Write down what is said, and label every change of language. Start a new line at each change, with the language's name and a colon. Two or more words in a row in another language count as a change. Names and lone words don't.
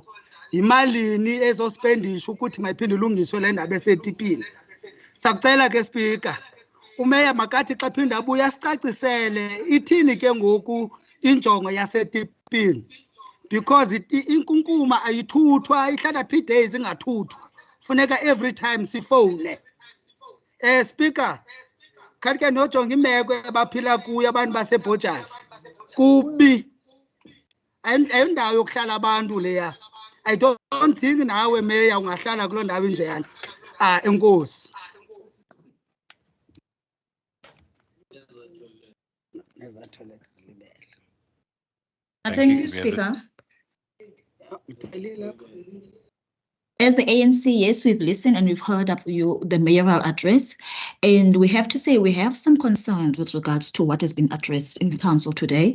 Zulu: Imalini ezospendisha ukuthi mayiphinde ilungiswe le ndaba esetipini.
Xhosa: Sakucela ke speaker. Umeya makathi xa phinda abuya asicacisele ithini ke ngoku injongo yasetipini. Because inkunkuma ayithuthwa ihlala
English: 3 days
Xhosa: ingathuthwa. Funeka
English: every time
Xhosa: sifone. Speaker, kanti ke nojonga imeko abaphila kuyo abantu baseBorges. Kubi. Ayindawo yokuhlala abantu leya.
English: I don't think
Xhosa: nawe meya ungahlala kuloo ndawo injeyana. Enkosi.
English: Thank you, Speaker. As the ANC, yes, we've listened and we've heard up the mayoral address, and we have to say we have some concerns with regards to what has been addressed in the council today.